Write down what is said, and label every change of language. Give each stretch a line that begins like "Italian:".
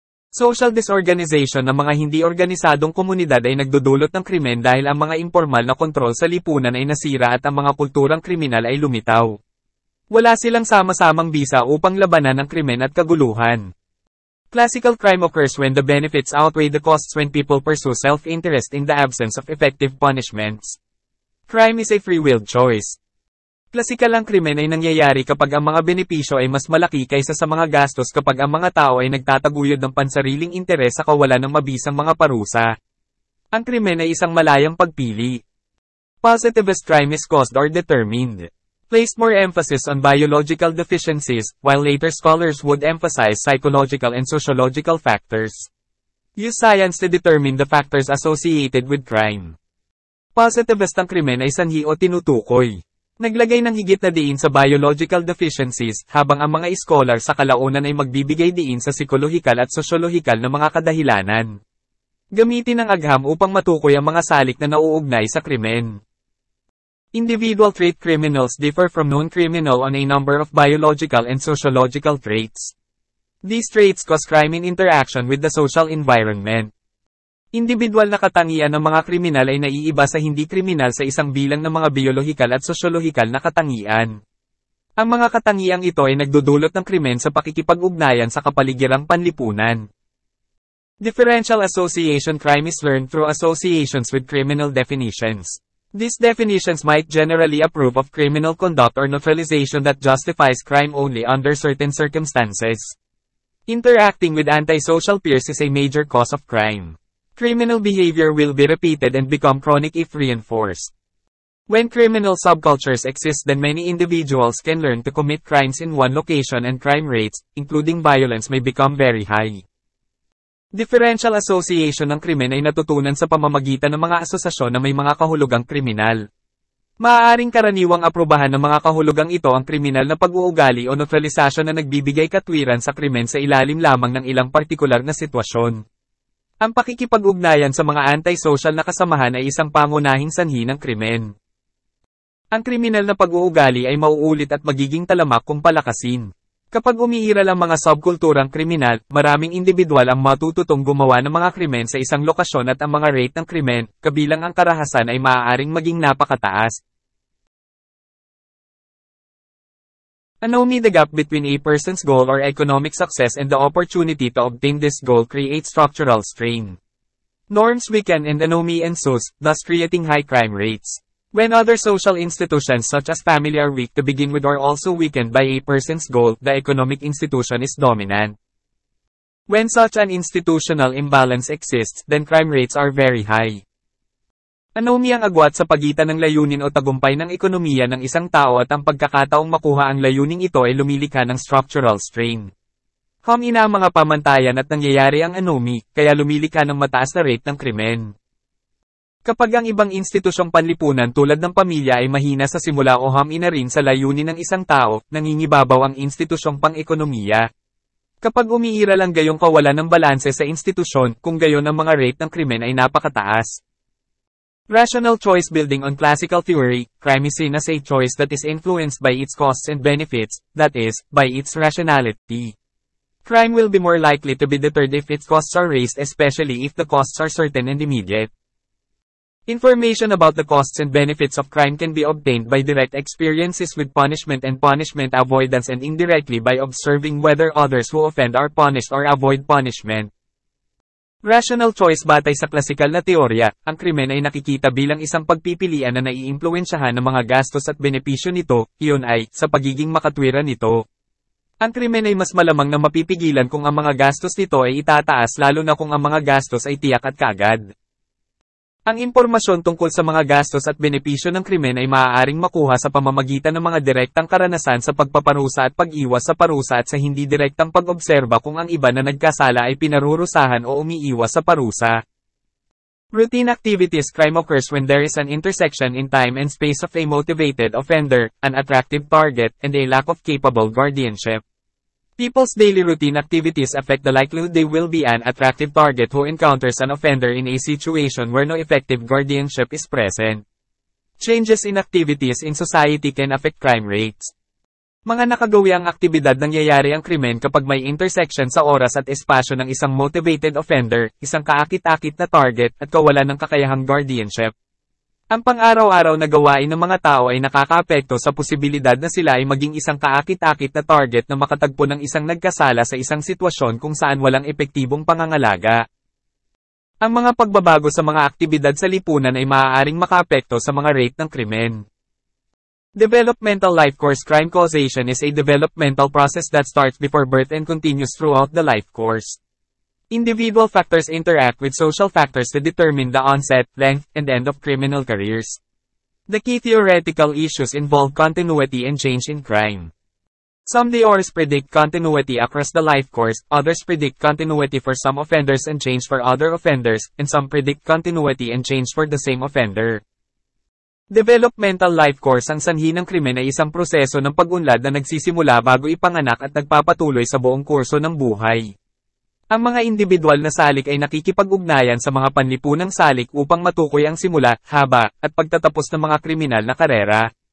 Filipino: Social disorganization ng mga hindi organisadong komunidad ay nagdudulot ng krimen dahil ang mga impormal na kontrol sa lipunan ay nasira at ang mga kulturang kriminal ay lumitaw. Wala silang sama-samang bisa upang labanan ang krimen at kaguluhan.
English: Classical crime occurs when the benefits outweigh the costs when people pursue self-interest in the absence of effective punishments. Crime is a free-willed choice.
Filipino: Klasikal ang krimen ay nangyayari kapag ang mga benepisyo ay mas malaki kaysa sa mga gastos kapag ang mga tao ay nagtataguyod ng pansariling interes sa kawalan ng mabisang mga parusa. Ang krimen ay isang malayang pagpili.
English: Positivist crime is caused or determined. Placed more emphasis on biological deficiencies, while later scholars would emphasize psychological and sociological factors. Use science to determine the factors associated with crime.
Filipino: Positivist ang krimen ay sanhi o tinutukoy. Naglagay ng higit na diin sa
English: biological deficiencies,
Filipino: habang ang mga scholar sa kalaunan ay magbibigay diin sa psikolohikal at sosyolohikal na mga kadahilanan. Gamitin ang agham upang matukoy ang mga salik na nauugnay sa krimen.
English: Individual trait criminals differ from non-criminal on a number of biological and sociological traits. These traits cause crime in interaction with the social environment.
Filipino: Individual na katangian ng mga kriminal ay naiiba sa hindi kriminal sa isang bilang ng mga biolohikal at sosyolohikal na katangian. Ang mga katangiang ito ay nagdudulot ng krimen sa pakikipag-ugnayan sa kapaligirang panlipunan.
English: Differential association. Crime is learned through associations with criminal definitions. These definitions might generally approve of criminal conduct or neutralization that justifies crime only under certain circumstances. Interacting with antisocial peers is a major cause of crime. Criminal behavior will be repeated and become chronic if reinforced. When criminal subcultures exist, then many individuals can learn to commit crimes in one location and crime rates, including violence, may become very high.
Filipino: Differential association ng krimen ay natutunan sa pamamagitan ng mga asosasyon na may mga kahulugang kriminal. Maaaring karaniwang aprubahan ng mga kahulugang ito ang kriminal na pag-uugali o neutralisasyon na nagbibigay katwiran sa krimen sa ilalim lamang ng ilang partikular na sitwasyon. Ang pakikipag-ugnayan sa mga antisocial na kasamahan ay isang pangunahing sanhi ng krimen. Ang kriminal na pag-uugali ay mauulit at magiging talamak kung palakasin. Kapag umiiral ang mga subkulturang kriminal, maraming individual ang matututong gumawa ng mga krimen sa isang lokasyon at ang mga rate ng krimen, kabilang ang karahasan ay maaaring maging napakataas.
English: Anomy. The gap between a person's goal or economic success and the opportunity to obtain this goal creates structural strain. Norms weaken and anomy ensues, thus creating high crime rates. When other social institutions such as family are weak to begin with or also weakened by a person's goal, the economic institution is dominant. When such an institutional imbalance exists, then crime rates are very high.
Filipino: Anomy ang agwat sa pagitan ng layunin o tagumpay ng ekonomiya ng isang tao at ang pagkakataong makuha ang layuning ito ay lumilikha ng
English: structural strain.
Filipino: Humina ang mga pamantayan at nangyayari ang anomy, kaya lumilikha ng mataas na rate ng krimen. Kapag ang ibang institusyong panlipunan tulad ng pamilya ay mahina sa simula o humina rin sa layunin ng isang tao, nangingibabaw ang institusyong pang-ekonomiya. Kapag umiiral ang gayong kawalan ng balanse sa institusyon, kung gayon ang mga rate ng krimen ay napakataas.
English: Rational choice. Building on classical theory, crime is seen as a choice that is influenced by its costs and benefits, that is, by its rationality. Crime will be more likely to be deterred if its costs are raised, especially if the costs are certain and immediate. Information about the costs and benefits of crime can be obtained by direct experiences with punishment and punishment avoidance and indirectly by observing whether others who offend are punished or avoid punishment. Rational choice.
Filipino: Batay sa klasikal na teorya, ang krimen ay nakikita bilang isang pagpipilian na naiimpluwensyahan ng mga gastos at benepisyo nito, iyon ay, sa pagiging makatwiran nito. Ang krimen ay mas malamang na mapipigilan kung ang mga gastos nito ay itataas lalo na kung ang mga gastos ay tiyak at kaagad. Ang impormasyon tungkol sa mga gastos at benepisyo ng krimen ay maaaring makuha sa pamamagitan ng mga direktang karanasan sa pagpaparusa at pag-iwas sa parusa at sa hindi direktang pag-obserba kung ang iba na nagkasala ay pinarurusahan o umiiwas sa parusa.
English: Routine activities. Crime occurs when there is an intersection in time and space of a motivated offender, an attractive target, and a lack of capable guardianship. People's daily routine activities affect the likelihood they will be an attractive target who encounters an offender in a situation where no effective guardianship is present. Changes in activities in society can affect crime rates.
Filipino: Mga nakagawiang aktibidad nangyayari ang krimen kapag may intersection sa oras at espasyo ng isang
English: motivated offender,
Filipino: isang kaakit-akit na target, at kawalan ng kakayahang guardianship. Ang pang-araw-araw na gawain ng mga tao ay nakakaapekto sa posibilidad na sila ay maging isang kaakit-akit na target na makatagpo ng isang nagkasala sa isang sitwasyon kung saan walang epektibong pangangalaga. Ang mga pagbabago sa mga aktibidad sa lipunan ay maaaring makaapekto sa mga rate ng krimen.
English: Developmental life course. Crime causation is a developmental process that starts before birth and continues throughout the life course. Individual factors interact with social factors to determine the onset, length, and end of criminal careers. The key theoretical issues involve continuity and change in crime. Some theories predict continuity across the life course, others predict continuity for some offenders and change for other offenders, and some predict continuity and change for the same offender. Developmental life course.
Filipino: Ang sanhi ng krimen ay isang proseso ng pag-unlad na nagsisimula bago ipanganak at nagpapatuloy sa buong kurso ng buhay. Ang mga individual na salik ay nakikipag-ugnayan sa mga panlipunang salik upang matukoy ang simula, haba, at pagtatapos ng mga kriminal na karera.